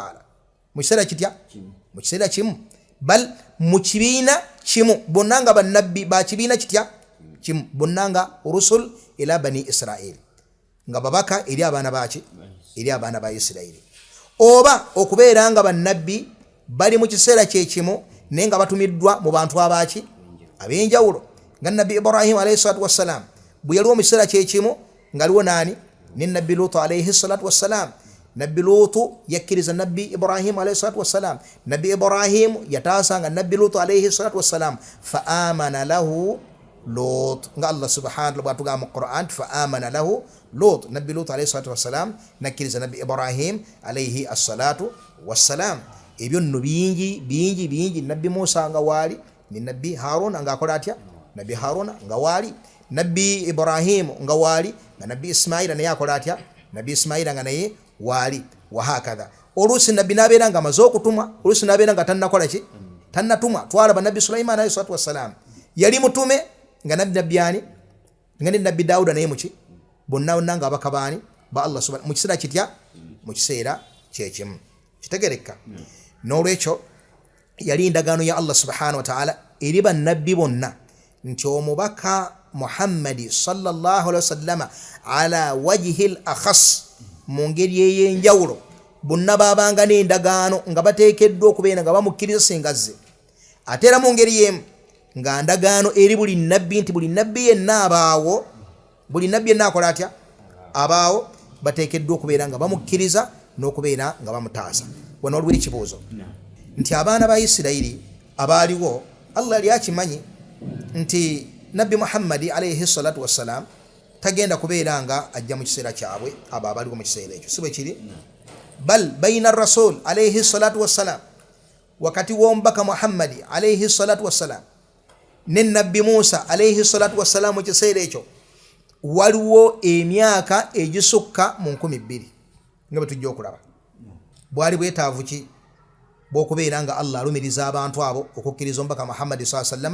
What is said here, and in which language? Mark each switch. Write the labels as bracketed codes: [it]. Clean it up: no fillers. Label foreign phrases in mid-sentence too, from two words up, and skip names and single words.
[lg] ta'ala mu kiseera kitya mu kiseera kimu bal mu kibiina kimu bonna nga bannabbi ba kibiina kitya kimu bonna nga [ar] رسل إلى بني إسرائيل [lg] nga babaka eri abaana baki eri abaana ba Isiraili oba okubeera nga bannabbi bali mu kiseera kyekimu naye nga batumiddwa mu bantu abaki ab'enjawulo nga nabbi Ibrahim [ar] عليه الصلاة والسلام [lg] bwe yaliwo mu kiseera kyekimu nga aliwo naani ne nabbi Lutu [ar] عليه الصلاة والسلام. [lg] Nabbi Lutu yakkiriza nabbi Ibrahim [ar] عليه الصلاة والسلام, [lg] nabbi Ibrahim yataasanga nabbi Lutu [ar] عليه الصلاة والسلام فآمن له لوط [lg] nga [ar] الله سبحانه وتعالى [lg] mu Quran [ar] فآمن له لوط [lg] nabbi Lutu [ar] عليه الصلاة والسلام [lg] nakkiriza nabbi Ibrahim [ar] عليه الصلاة والسلام. [lg] Ebyo nno bingi nabbi Musa nga wali ni nabbi Harun nga akola atya nabbi Harun nga wali nabbi Ibrahim nga wali nga nabbi Ismaila naye akola atya nabbi Ismaila nga naye wali [ar] وهكذا. [lg] Olusi nabbi nabeera nga amaze okutumwa, olusi nabeera nga tannakola ki tannatumwa. Twalaba nabbi Sulaiman [ar] عليه الصلاة والسلام [lg] yali mutume nga nabbi ani nga ne nabbi Dawuda naye muki bonna nga abakabaani ba [ar] الله سبحانه [lg] mu kiseera kitya mu kiseera kyekimu kitegereka. N'olwekyo yali endagaano ya [ar] الله سبحانه وتعالى [lg] eri bannabbi bonna nti omubaka Muhammadi [ar] صلى الله عليه وسلم على وجه الأخص [lg] mu ngeri ey'enjawulo bonna baabanga n'endagaano nga bateekeddwa okubeera nga bamukkiriza singa azze, ate era mu ngeri y'emu nga ndagaano eri buli nabbi nti buli nabbi yenna abaawo, buli nabbi yenna akola atya abaawo bateekeddwa okubeera nga bamukkiriza n'okubeera nga bamutaasa. Wano waliwo ekibuuzo nti abaana ba Isirayiri abaaliwo Allah yali akimanyi nti nabbi Muhammadi [ar] عليه الصلاة والسلام [lg] tagenda kubeera nga ajja mu kiseera kyabwe abo abaliwo mu kiseera ekyo, si bwe kiri? [ar] بل بين رسول عليه الصلاة والسلام, [lg] wakati w'omubaka Muhammadi [ar] عليه الصلاة والسلام [lg] ne nabbi Musa [ar] عليه الصلاة والسلام [lg] mu kiseera ekyo waliwo emyaka egisukka mu 2,000 nga bwe tujja okulaba. Bwali bwetaavu ki bw'okubeera nga Allah alumiriza abantu abo okukkiriza omubaka Muhammadi [ar] صلى الله عليه